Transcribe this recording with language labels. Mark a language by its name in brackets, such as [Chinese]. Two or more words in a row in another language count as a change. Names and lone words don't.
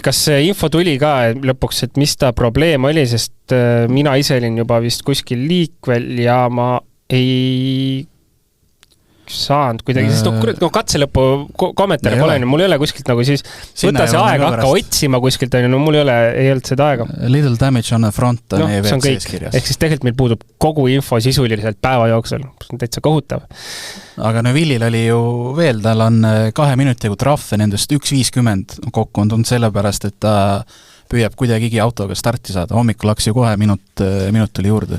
[Estonian] Kas info tuli ka lõpuks, et mis ta probleem oli, sest mina ise olin juba vist kuskil liikvel ja ma ei saanud kuidagi, sest katse lõpu kommentaare pole, mul ei ole kuskilt nagu siis võta see aeg, hakka otsima kuskilt, mul ei olnud seda aega. [English] Little damage on the front on [Estonian] EVC-s kirjas. Ehk siis tegelikult meil puudub kogu info sisuliselt päeva jooksul, see on täitsa kohutav. Aga Neuvillil oli ju veel, tal on 2 minutiga trahve, nendest 1.50 kokku on tulnud sellepärast, et ta püüab kuidagigi autoga starti saada. Hommikul läks ju kohe minut tuli juurde.